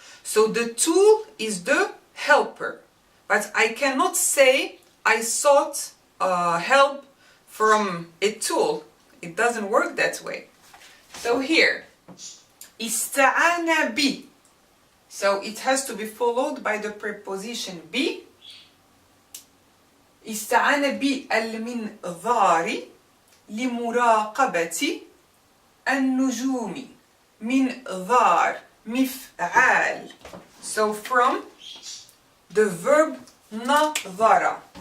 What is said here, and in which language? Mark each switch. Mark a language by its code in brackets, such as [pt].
[en] So the tool is the helper. But I cannot say I sought help from a tool. It doesn't work that way. So here, [ar] استعان بي. [en] So it has to be followed by the preposition بي. [ar] استعان بالمنظار لمراقبة النجوم. منظار, مفعال. [en] So from the verb نظر.